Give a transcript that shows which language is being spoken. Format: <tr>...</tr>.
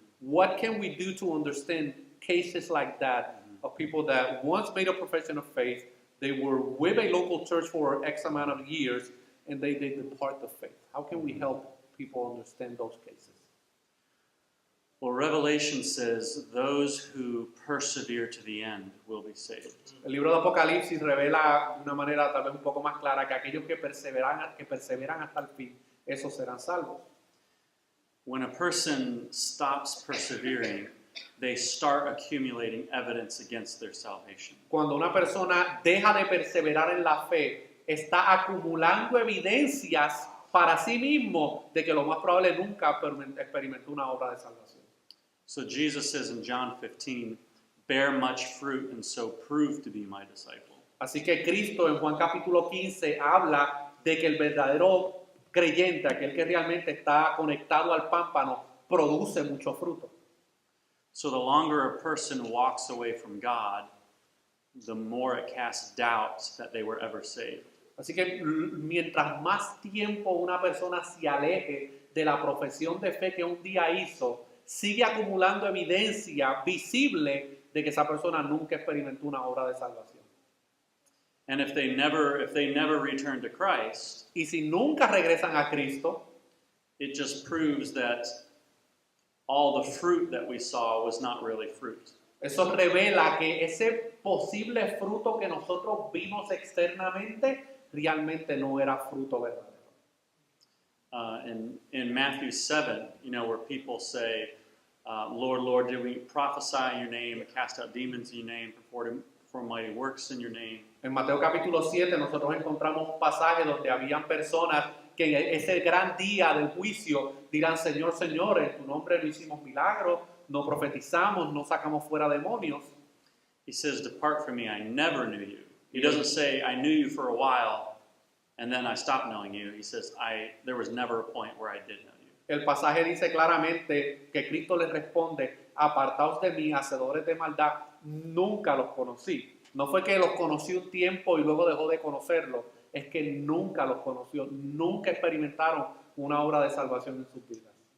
<en>What can we do to understand cases like that of people that once made a profession of faith, they were with a local church for X amount of years, and they depart the faith? How can we help people understand those cases? Well, Revelation says those who persevere to the end will be saved.</en> <es>El libro de Apocalipsis revela de una manera tal vez un poco más clara que aquellos que perseveran hasta el fin, esos serán salvos.</es> <en>When a person stops persevering, they start accumulating evidence against their salvation.</en> <es>Cuando una persona deja de perseverar en la fe, está acumulando evidencias para sí mismo de que lo más probable nunca experimentó una obra de salvación.</es> <en>So Jesus says in John 15, bear much fruit and so prove to be my disciple.</en> <es>Así que Cristo en Juan capítulo 15 habla de que el verdadero creyente, aquel que realmente está conectado al pámpano, produce mucho fruto.</es> <en>So the longer a person walks away from God, the more it casts doubts that they were ever saved.</en> <es>Así que mientras más tiempo una persona se aleje de la profesión de fe que un día hizo, sigue acumulando evidencia visible de que esa persona nunca experimentó una obra de salvación.</es> <en>And if they never return to Christ,</en> <es>Y si nunca regresan a Cristo,</es> <en>it just proves that all the fruit that we saw was not really fruit.</en> <es>eso revela que ese posible fruto que nosotros vimos externamente realmente no era fruto verdadero.</es> <en>In Matthew 7, where people say, Lord, Lord, did we prophesy in your name, cast out demons in your name, perform mighty works in your name?</en> <es>En Mateo capítulo 7 nosotros encontramos un pasaje donde habían personas que en ese gran día del juicio dirán, Señor, Señor, en tu nombre no hicimos milagros, no profetizamos, no sacamos fuera demonios.</es> <en>He says, depart from me, I never knew you. He doesn't say, I knew you for a while, and then I stopped knowing you. He says, there was never a point where I did know you.</en> <es>El pasaje dice claramente que Cristo les responde, apartaos de mí, hacedores de maldad, nunca los conocí. No fue que los conocí un tiempo y luego dejó de conocerlos, es que nunca los conoció, nunca experimentaron una obra de salvación en sus vidas.</es>